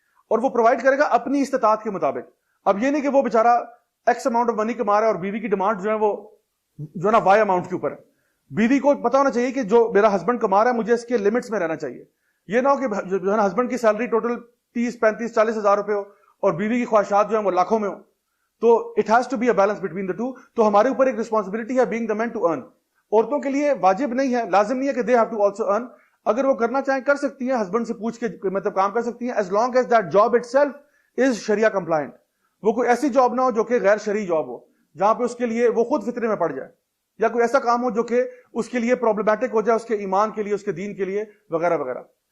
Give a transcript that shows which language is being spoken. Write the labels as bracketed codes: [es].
[ur] اور وہ پرووائڈ کرے گا اپنی استطاعت کے مطابق. اب یہ نہیں کہ وہ بیچارہ ایکس اماؤنٹ آف منی کما رہا ہے اور بیوی کی ڈیمانڈ جو ہے وہ جو ہے نا وائی اماؤنٹ کے اوپر ہے. بیوی کو پتا ہونا چاہیے کہ جو میرا ہسبینڈ کما رہا ہے مجھے اس کے لمٹس میں رہنا چاہیے. یہ نہ ہو کہ جو ہے نا ہسبینڈ کی سیلری ٹوٹل 30, 35, 40 ہزار روپے ہو اور بیوی کی خواہشات جو ہیں وہ لاکھوں میں ہو. [en] تو it has to be a balance between the two. [ur] تو ہمارے اوپر ایک ریسپانسبلٹی ہے [en] Being the man to earn. [ur] عورتوں کے لیے واجب نہیں ہے, لازم نہیں ہے کہ [en] They have to also earn. [ur] اگر وہ کرنا چاہیں کر سکتی ہیں, ہسبینڈ سے پوچھ کے مطلب کام کر سکتی ہیں, [en] As long as that job itself is شریعہ compliant. [ur] وہ کوئی ایسی جاب نہ ہو جو کہ غیر شرعی جاب ہو, جہاں پہ اس کے لیے وہ خود فطرے میں پڑ جائے, یا کوئی ایسا کام ہو جو کہ اس کے لیے پرابلمٹک ہو جائے, اس کے ایمان کے لیے, اس کے دین کے لیے وغیرہ وغیرہ.